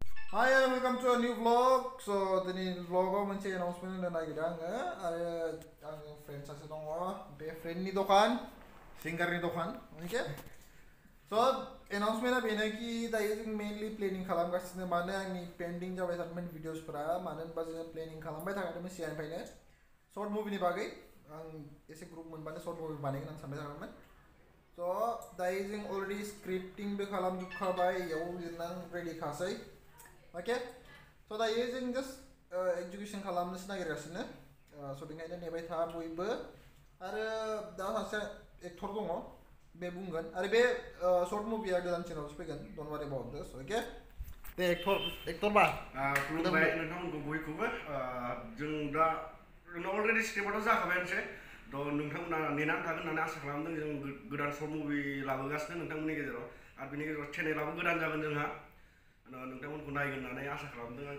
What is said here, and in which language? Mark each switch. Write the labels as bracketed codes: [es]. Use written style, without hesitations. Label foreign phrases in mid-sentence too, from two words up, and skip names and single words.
[en] Hi and welcome to a new vlog. So the vlog [brx] mounche announcement hono nagiro anga are ang friend sase dong be friend ni dokan singer ni dokan okay. So announcement a bena ki da using mainly planning खालामगासिनो माने आंनि pending जाबाय थादोंमोन videos फोरा मानो होनबा जों planning खालामबाय थादोंमोन सिगांनिफ्रायनो [en] short movie [brx] नि बागै आं एसे ग्रुप मोनबानो [en] short movie [brx] बानायगोन आं सानबाय थादोंमोन. So da using already scripting बे खालामजोबखाबाय याव लिरनां ready खासै. Okay, so da using [en] just execution [brx] खालामनोसो नागिरगासिनो so बेखायनो नेबाय था बयबो आरो दा सासे एक्टर दङ बे बुंगोन आरो बे [en] short movie [brx] आ गोदान चेनेलावसो फैगोन [en] don't worry about this okay [brx] बे एक्टर बा खुलुमबाय नोंथांमोनखौ बयखौबो जों दा अलरेडि स्क्रिप्टआथ' जाखाबायानोसै थ' नोंथांमोना नेनानै थागोन होननानै आसा खालामदों जों गोदान [en] short movie [brx] लाबोगासिनो नोंथांमोननि गेजेराव आरो बेनि गेजेराव चेनेलाबो गोदान जागोन जोंहा नोंथांमोनखौ नायगोन होननानै आसा खालामदों आं